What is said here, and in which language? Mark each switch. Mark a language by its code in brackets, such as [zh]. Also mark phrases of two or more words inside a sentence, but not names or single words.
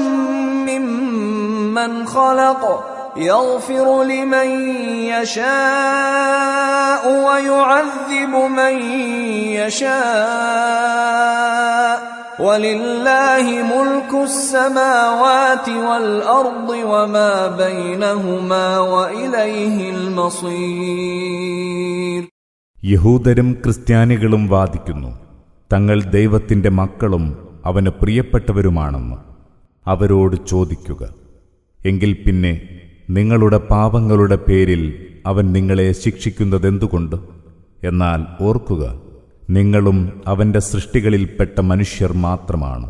[ar] ممن خلق يغفر لمن يشاء ويعذب من يشاء ولله ملك السماوات والأرض وما بينهما وإليه المصير. [ml] യഹൂദരും ക്രിസ്ത്യാനികളും വാദിക്കുന്നു, തങ്ങൾ ദൈവത്തിന്റെ മക്കളും അവന് പ്രിയപ്പെട്ടവരുമാണെന്ന്. അവരോട് ചോദിക്കുക, എങ്കിൽ പിന്നെ നിങ്ങളുടെ പാപങ്ങളുടെ പേരിൽ അവൻ നിങ്ങളെ ശിക്ഷിക്കുന്നതെന്തുകൊണ്ട്? എന്നാൽ ഓർക്കുക, നിങ്ങളും അവന്റെ സൃഷ്ടികളിൽപ്പെട്ട മനുഷ്യർ മാത്രമാണ്.